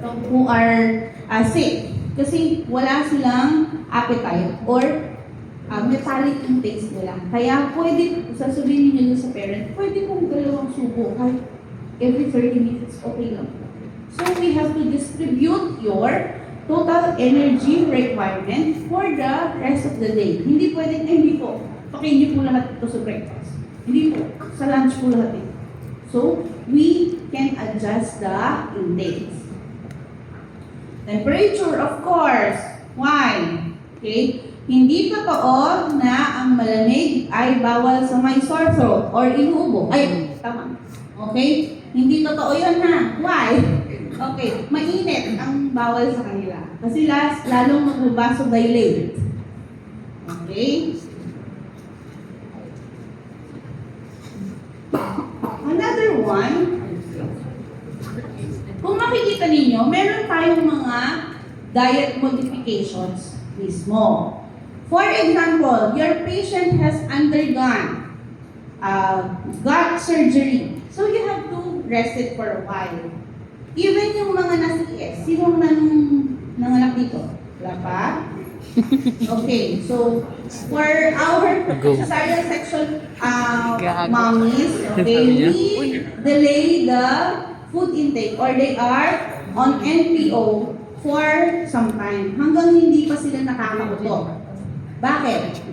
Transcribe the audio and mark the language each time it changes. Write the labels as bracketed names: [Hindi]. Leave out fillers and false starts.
[English] who are sick [Filipino] kasi wala silang [English] appetite or metallic yung taste nila. [Filipino] Kaya pwede, sasabihin niyo sa parent, pwede kong dalawang subo kahit [English] every 30 minutes, [Filipino] okay lang. [English] So we have to distribute your total energy requirement for the rest of the day. [Filipino] Hindi pwedeng, hindi po, pakain niyo po lahat ito sa breakfast. Hindi po, sa lunch po lahat ito. [English] So, we can adjust the intakes. Temperature, of course. Why? Okay? [Filipino] Hindi totoo na ang malamig ay bawal sa may sore throat or inuubo. Ay, tama. Okay? Hindi totoo yun na. Why? Okay, mainit ang bawal sa kanila. Kasi lalong mag-vasodilate. Okay? Another one, kung makikita ninyo, meron tayong mga diet modifications mismo. [English] For example, your patient has undergone gut surgery. So you have to rest it for a while. [Filipino] Even yung mga nasa ES, sinong nanganak dito? Wala pa? [English] Okay, so for our cesarean section mommies, okay, we delay the food intake or they are on NPO for some time [Filipino] hanggang hindi pa sila nakakauto. Bakit?